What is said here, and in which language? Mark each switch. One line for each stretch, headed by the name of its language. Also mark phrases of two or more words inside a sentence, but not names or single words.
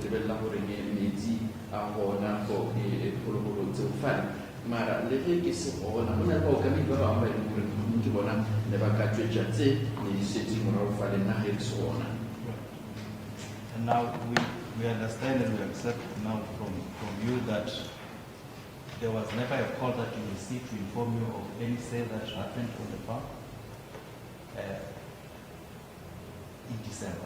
Northern Sotho: bolela gore metsi a gona go diphologolo tseo fale mara le ge ke se gona go na le baokamedi ba bangwe ba e leng gore ke bona ne ba ka tswetša tse ne di setse morago fa le nna ge ke se gona.
English: And now we understand and we accept now from you that there was never a call that you received to inform you of any sale that happened on the farm in December.